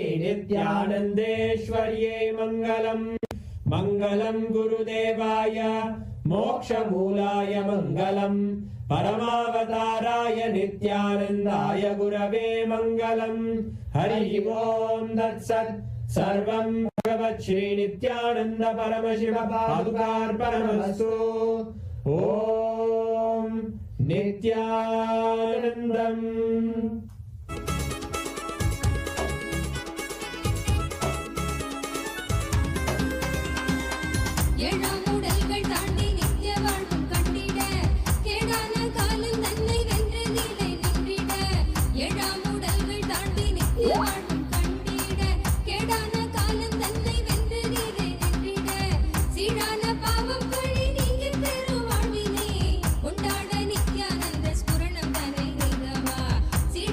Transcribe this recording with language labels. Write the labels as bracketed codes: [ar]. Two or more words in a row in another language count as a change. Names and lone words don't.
[sa] नित्यानन्देश्वर्ये मङ्गलम् मङ्गलम् गुरुदेवाय मोक्षमूलाय मङ्गलम् परमावताराय नित्यानन्दाय गुरवे मङ्गलम् हरि ओम् तत्सत् सर्वं भगवत् श्री नित्यानन्द परमशिव पादुकार्पणमस्तु ॐ नित्यानन्दम् [ta] ஏழாம் உடல்கள் தாண்டி நித்திய வாழ்வும் கண்டிட கேடான காலம் தன்னை வென்று நிலை நின்றிட ஏழாம் உடல்கள் தாண்டி நித்திய வாழ்வும் கண்டிட கேடான காலம் தன்னை வென்று நிலை நின்றிட சீரான பாவம் பழி நீங்கி பெரும் வாழ்வினை கொண்டாட நித்யானந்த ஸ்புரணம் தனை நீதவா